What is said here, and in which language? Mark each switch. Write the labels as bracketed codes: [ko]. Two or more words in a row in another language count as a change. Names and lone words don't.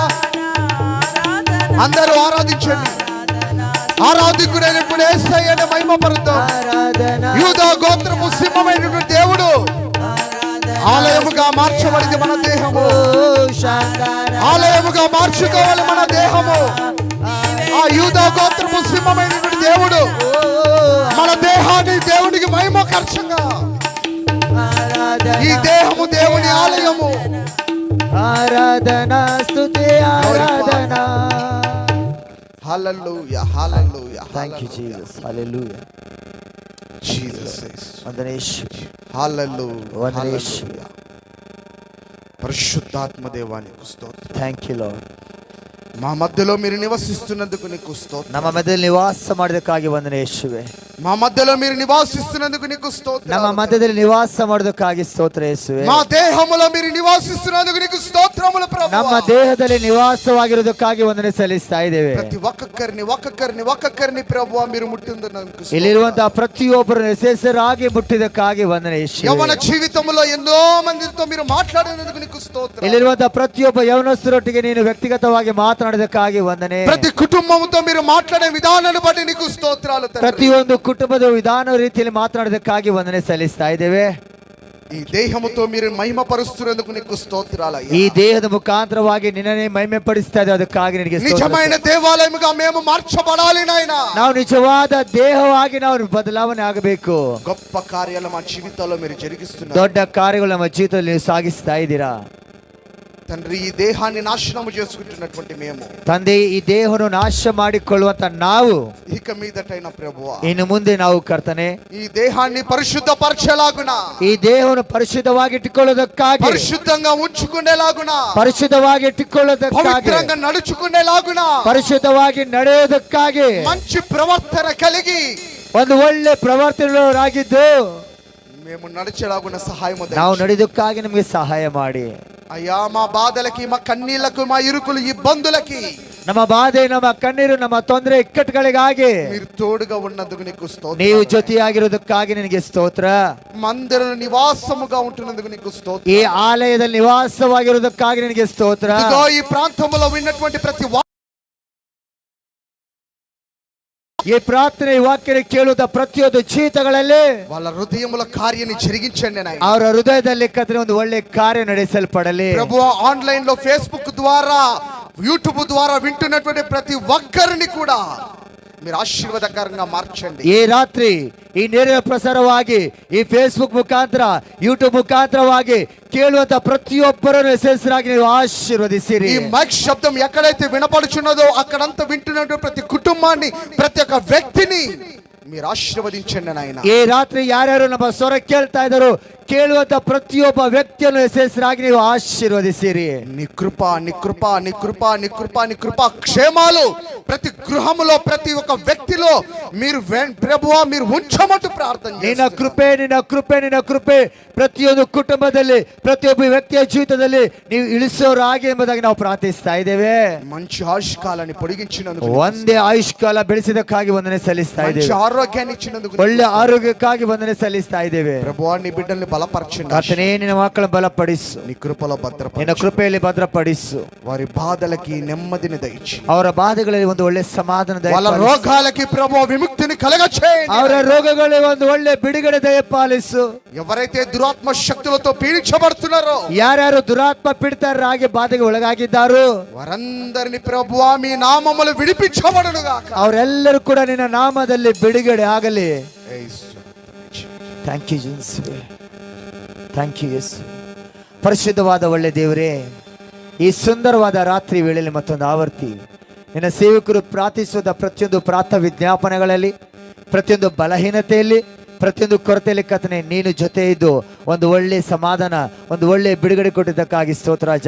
[te] అందరూ ఆరాధించండి ఆరాధికుడైనప్పుడు యేసయ్యను మహిమపరుద్దాం యూదా గోత్రపు సింహమైనటువంటి దేవుడు ఆలయముగా మార్చబడింది మన దేహము ఆలయముగా మార్చుకోవాలి మన దేహము ఆ యూదా గోత్రపు సింహమైనటువంటి దేవుడు మన దేహాన్ని దేవునికి మహిమకర్షంగా ఈ దేహము దేవుని ఆలయము ఆరాధనా స్తుతి ఆరాధనా. హల్లెలూయా హల్లెలూయా [en] Thank you, Jesus. Hallelujah. [te] జీసస్ వందనేషు. హల్లెలూయా వందనేషు. హల్లెలూయా పరిశుద్ధాత్మ దేవానికి స్తోత్రం [en] Thank you, Lord. [te] మా మధ్యలో మీరు నివసిస్తున్నందుకు నీకు స్తోత్రం [kn] ನಮ್ಮ ಮಧ್ಯದಲ್ಲಿ ನಿವಾಸ ಮಾಡೋದಕ್ಕಾಗಿ ವಂದನೆ ಯೇಸುವೆ. [te] మా మధ్యలో మీరు నివాసిస్తున్నందుకు నీకు స్తోత్రం [kn] ನಮ್ಮ ಮಧ್ಯದಲ್ಲಿ ನಿವಾಸ ಮಾಡೋದಕ್ಕಾಗಿ ಸ್ತೋತ್ರ ಯೇಸುವೆ. [te] మా దేహములో మీరు నివాసిస్తున్నందుకు నీకు స్తోత్రములు ప్రభువా [kn] ನಮ್ಮ ದೇಹದಲ್ಲಿ ನಿವಾಸವಾಗಿರೋದಕ್ಕಾಗಿ ವಂದನೆ ಸಲ್ಲಿಸ್ತಾ ಇದ್ದೇವೆ. [te] ప్రతి ఒక్కొక్కరిని ప్రభువా మీరు ముట్టిందుకు [kn] ಇಲ್ಲಿರುವಂತಹ ಪ್ರತಿಯೊಬ್ಬರು ಹೆಸರಾಗಿ ಮುಟ್ಟಿದಕ್ಕಾಗಿ ವಂದನೆ ಯೇಸುವೆ. [te] యవన జీవితంలో ఎన్నో మందితో మీరు మాట్లాడినందుకు నీకు స్తోత్రం [kn] ಇಲ್ಲಿರುವಂತಹ ಪ್ರತಿಯೊಬ್ಬ ಯೌವನಸ್ಥರೊಟ್ಟಿಗೆ ನೀನು ವ್ಯಕ್ತಿಗತವಾಗಿ ಮಾತನಾಡೋದಕ್ಕಾಗಿ ವಂದನೆ. [te] ప్రతి కుటుంబంతో మీరు మాట్లాడే విధానాన్ని బట్టి నీకు స్తోత్రాలు తండ్రి. [kn] ಪ್ರತಿಯೊಂದು ಕುಟುಂಬದ ವಿಧಾನ ರೀತಿಯಲ್ಲಿ ಮಾತನಾಡೋದಕ್ಕಾಗಿ ವಂದನೆ ಸಲ್ಲಿಸ್ತಾ ಇದ್ದೇವೆ. [te] ఈ దేహముతో మీరు మహిమ పరుస్తున్నందుకు నీకు స్తోత్రాలయ్యా [kn] ಈ ದೇಹದ ಮುಖಾಂತರವಾಗಿ ನಿನ್ನನ್ನೇ ಮಹಿಮೆ ಪಡಿಸ್ತಾ ಇದೆ, ಅದಕ್ಕಾಗಿ ನಿನಗೆ ಸ್ತೋತ್ರ. [te] నిజమైన దేవాలయముగా మేము మార్చబడాలి నాయనా [kn] ನಾವು ನಿಜವಾದ ದೇಹವಾಗಿ ನಾವು ಬದಲಾವಣೆ ಆಗಬೇಕು. [te] గొప్ప కార్యాలు మా జీవితాల్లో మీరు జరిగిస్తున్నారు [kn] ದೊಡ್ಡ ಕಾರ್ಯಗಳು ನಮ್ಮ ಜೀವಿತದಲ್ಲಿ ನೀವು ಸಾಗಿಸ್ತಾ ಇದ್ದೀರಾ [te] తండ్రి. ఈ దేహాన్ని నాశనము చేసుకుంటున్నటువంటి మేము [kn] ತಂದೆ, ಈ ದೇಹವನ್ನು ನಾಶ ಮಾಡಿಕೊಳ್ಳುವಂತ ನಾವು [te] ఇక మీదటైన ప్రభువా [kn] ಇನ್ನು ಮುಂದೆ ನಾವು ಕರ್ತನೆ [te] ఈ దేహాన్ని పరిశుద్ధపరచలాగున [kn] ಈ ದೇಹವನ್ನು ಪರಿಶುದ್ಧವಾಗಿ ಇಟ್ಟುಕೊಳ್ಳೋದಕ್ಕಾಗಿ [te] పరిశుద్ధంగా ఉంచుకునేలాగున [kn] ಪರಿಶುದ್ಧವಾಗಿ ಇಟ್ಟುಕೊಳ್ಳೋದಕ್ಕಾಗಿ [te] పవిత్రంగా నడుచుకునేలాగున [kn] ಪರಿಶುದ್ಧವಾಗಿ ನಡೆಯೋದಕ್ಕಾಗಿ [te] మంచి ప్రవర్తన కలిగి [kn] ಒಂದು ಒಳ್ಳೆ ಪ್ರವರ್ತನೆಯವರಾಗಿದ್ದು [te] మేము నడిచేలాగున సహాయము [kn] ನಾವು ನಡೆಯೋದಕ್ಕಾಗಿ ನಮಗೆ ಸಹಾಯ ಮಾಡಿ. [te] అయ్యా మా బాధలకి మా కన్నీళ్లకు మా ఇరుకులు ఇబ్బందులకి [kn] ನಮ್ಮ ಬಾಧೆ, ನಮ್ಮ ಕಣ್ಣೀರು, ನಮ್ಮ ತೊಂದರೆ, ಇಕ್ಕಟ್ಟುಗಳಿಗಾಗಿ [te] మీరు తోడుగా ఉన్నందుకు నీకు స్తోత్రం. [kn] ನೀವು ಜೊತೆಯಾಗಿರೋದಕ್ಕಾಗಿ ನಿನಗೆ ಸ್ತೋತ್ರ. [te] మందిరం నివాసముగా ఉంటున్నందుకు నీకు స్తోత్రం. [kn] ಈ ಆಲಯದಲ್ಲಿ ನಿವಾಸವಾಗಿರೋದಕ್ಕಾಗಿ ನಿನಗೆ ಸ್ತೋತ್ರ. [te] ఇదిగో ఈ ప్రాంతంలో విన్నటువంటి ప్రతి [kn] ಈ ಪ್ರಾರ್ಥನೆ ವಾಕ್ಯ ಕೇಳುವ ಪ್ರತಿಯೊಂದು ಜೀವಿತಗಳಲ್ಲಿ [te] వాళ్ళ హృదయముల కార్యాన్ని జరిగించండి నాయన. [kn] ಅವರ ಹೃದಯದಲ್ಲಿ ಕತ್ತನೆ ಒಂದು ಒಳ್ಳೆ ಕಾರ್ಯ ನಡೆಸಲ್ಪಡಲಿ. [te] ప్రభువా ఆన్లైన్ లో ఫేస్బుక్ ద్వారా యూట్యూబ్ ద్వారా వింటున్నటువంటి ప్రతి ఒక్కరిని కూడా మీరు ఆశీర్వాదకరంగా మార్చండి. [kn] ಈ ರಾತ್ರಿ ಈ ನೇರ ಪ್ರಸಾರವಾಗಿ ಈ ಫೇಸ್ಬುಕ್ ಮುಖಾಂತರ ಯೂಟ್ಯೂಬ್ ಮುಖಾಂತರವಾಗಿ ಕೇಳುವಂತ ಪ್ರತಿಯೊಬ್ಬರನ್ನು ಹೆಸರಾಗಿ ನೀವು ಆಶೀರ್ವದಿಸಿರಿ. [te] ఈ మైక్ శబ్దం ఎక్కడైతే వినపడుచున్నదో అక్కడంతా వింటున్నటువంటి ప్రతి కుటుంబాన్ని, ప్రతి ఒక్క వ్యక్తిని మీరు ఆశీర్వదించండి నాయన. [kn] ಈ ರಾತ್ರಿ ಯಾರ್ಯಾರು ನಮ್ಮ ಸ್ವರ ಕೇಳ್ತಾ ಇದ್ದಾರೋ ಕೇಳುವಂತ ಪ್ರತಿಯೊಬ್ಬ ವ್ಯಕ್ತಿಯನ್ನು ಹೆಸರಾಗಿ ನೀವು ಆಶೀರ್ವದಿಸಿರಿ. [te] నీ కృప నీ కృప నీ కృప నీ కృప నీ కృప క్షేమాలు ప్రతి గృహములో, ప్రతి ఒక్క వ్యక్తిలో మీరు ప్రభువా మీరు ఉంచమట్టు ప్రార్థన [kn] ನಿನ್ನ ಕೃಪೆ ನಿನ್ನ ಕೃಪೆ ನಿನ್ನ ಕೃಪೆ ಪ್ರತಿಯೊಂದು ಕುಟುಂಬದಲ್ಲಿ, ಪ್ರತಿಯೊಬ್ಬ ವ್ಯಕ್ತಿಯ ಜೀವಿತದಲ್ಲಿ ನೀವು ಇಳಿಸೋರಾಗಿ ಎಂಬುದಾಗಿ ನಾವು ಪ್ರಾರ್ಥಿಸ್ತಾ ಇದ್ದೇವೆ. [te] మంచి ఆయుష్కాలాన్ని పొడిగించినందుకు, [kn] ಒಂದೇ ಆಯುಷ್ಕಾಲ ಬೆಳೆಸಿದಕ್ಕಾಗಿ ವಂದನೆ ಸಲ್ಲಿಸ್ತಾ [te] మంచి [kn] ಇದ್ದೇವೆ. [te] ఆరోగ్యాన్ని ఇచ్చినందుకు, [kn] ಒಳ್ಳೆ ಆರೋಗ್ಯಕ್ಕಾಗಿ ವಂದನೆ ಸಲ್ಲಿಸ್ತಾ ಇದ್ದೇವೆ. [te] ప్రభువా నీ బిడ్డల్ని బలపరచండి. [kn] ಕರ್ತನೇ ನಿನ್ನ ಮಕ್ಕಳನ್ನು ಬಲಪಡಿಸು, [te] నీ కృపలో [kn] ನಿನ್ನ [te] భద్రపరచు. [kn] ಕೃಪೆಯಲ್ಲಿ ಭದ್ರಪಡಿಸು. [te] వారి బాధలకి నెమ్మదిని దయచి, [kn] ಅವರ ಬಾಧೆಗಳಲ್ಲಿ ಒಂದು ಒಳ್ಳೆ ಸಮಾಧಾನ [te] వాళ్ళ [kn] ದಯಪಾಲಿಸು. [te] రోగాలకి ప్రభువా విముక్తిని కలగచేయండి. [kn] ಅವರ ರೋಗಗಳಿಗೆ ಒಂದು ಒಳ್ಳೆ ಬಿಡುಗಡೆ ದಯಪಾಲಿಸು. [te] ఎవరైతే దురాత్మ శక్తులతో పీడించబడుతున్నారో, [kn] ಯಾರ್ಯಾರು ದುರಾತ್ಮ ಪೀಡಿತರಾಗಿ ಬಾಧೆಗೆ ಒಳಗಾಗಿದ್ದಾರೋ [te] వారందరిని ప్రభువా మీ నామములు విడిపించబడును గాక. [kn] ಅವರೆಲ್ಲರೂ ಕೂಡ ನಿನ್ನ ನಾಮದಲ್ಲಿ ಬಿಡುಗಡೆ ಆಗಲಿ. [te] యేసు. [en] Thank you Jesus, thank you Yesu. [kn] ಪರಿಶುದ್ಧವಾದ ಒಳ್ಳೆ ದೇವರೇ, ಈ ಸುಂದರವಾದ ರಾತ್ರಿ ವೇಳೆಯಲ್ಲಿ ಮತ್ತೊಂದು ಆವರ್ತಿ ನಿನ್ನ ಸೇವಕರು ಪ್ರಾರ್ಥಿಸುವ ಪ್ರತಿಯೊಂದು ಪ್ರಾರ್ಥನಾ ವಿಜ್ಞಾಪನೆಗಳಲ್ಲಿ, ಪ್ರತಿಯೊಂದು ಬಲಹೀನತೆಯಲ್ಲಿ, ಪ್ರತಿಯೊಂದು ಕೊರತೆಯಲ್ಲಿ ಕರ್ತನೇ ನೀನು ಜೊತೆ ಇದ್ದು ಒಂದು ಒಳ್ಳೆ ಸಮಾಧಾನ, ಒಂದು ಒಳ್ಳೆ ಬಿಡುಗಡೆ ಕೊಟ್ಟಿದ್ದಕ್ಕಾಗಿ ಸ್ತೋತ್ರ ರಾಜ.